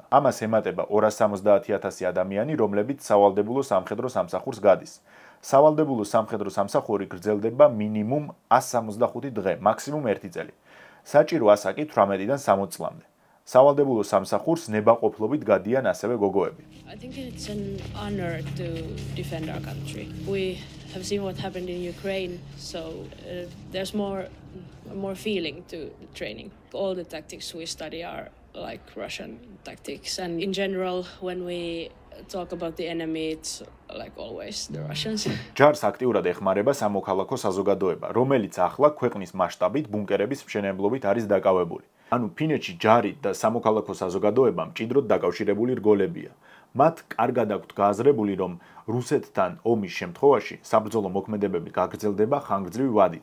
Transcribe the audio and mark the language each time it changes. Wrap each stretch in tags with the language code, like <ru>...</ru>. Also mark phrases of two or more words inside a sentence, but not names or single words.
<ka>ამას ემატება 270.000 ადამიანი, რომლებიც სავალდებულო სამხედრო სამსახურს გადის. სავალდებულო სამხედრო სამსახური გრძელდება მინიმუმ 165 დღე, მაქსიმუმ 1 წელი. საჭირო ასაკი 18-დან 60 წლამდე. სავალდებულო სამსახურს ნებაყოფლობით გადიან ასევე გოგოები.</ka> <en>I think it's an honor to defend our country. We have seen what happened in Ukraine, so there's more feeling to the training. All the tactics we study are like Russian tactics, and in general, when we talk about the enemy, it's like always the Russians.</en> <ka>ჯარს აქტიურად ეხმარება სამოქალაქო საზოგადოება, რომელიც ახლა ქვეყნის მასშტაბით ბუნკერების მშენებლობით არის დაკავებული. ანუ ფინეთში ჯარი და სამოქალაქო საზოგადოება მჭიდროდ დაკავშირებული რგოლებია. მათ კარგად აქვთ გააზრებული, რომ რუსეთთან ომის შემთხვევაში საბრძოლო მოქმედებები გაგრძელდება ხანგრძლივი ვადით.</ka>